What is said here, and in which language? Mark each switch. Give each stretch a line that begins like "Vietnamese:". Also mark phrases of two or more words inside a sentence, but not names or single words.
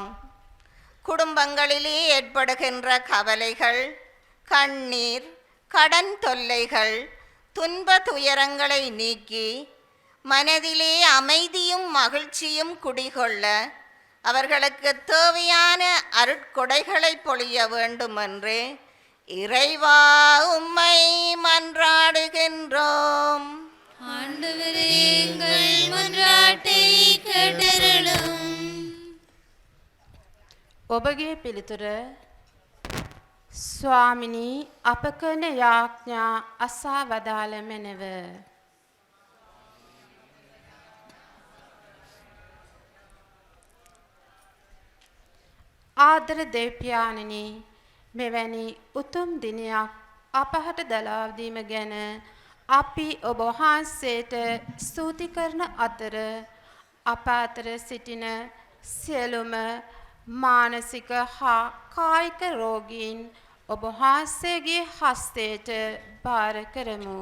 Tamil: குடும்பங்களிலே ஏற்படுகின்ற கவலைகள், கண்ணீர், கடன் தொல்லைகள், துன்ப துயரங்களை நீக்கி மனதிலே அமைதியும் மகிழ்ச்சியும் குடிகொள்ள அவர்களுக்கு தேவையான அருட்கொடைகளை பொழிய வேண்டும் என்று இறைவா உம்மை மன்றாடுகின்றோம். ஆண்டவரே, எங்கள் மன்றாட்டை கேட்டருளும்.
Sinhala: ඔබගේ පිළිතුර ස්වාමිනී අප කරන යාඥා අසා වදාළ මැනව. ආදර දෙවියන්නි, මෙවැනි උතුම් දිනයක් අපහට දලාවදීම ගැන අපි ඔබ වහන්සේට ස්තුති කරන අතර අප අතර සිටින සියලුම මානසික හා කායික රෝගීන් ඔබ වහන්සේගේ හස්තයට භාර කරමු.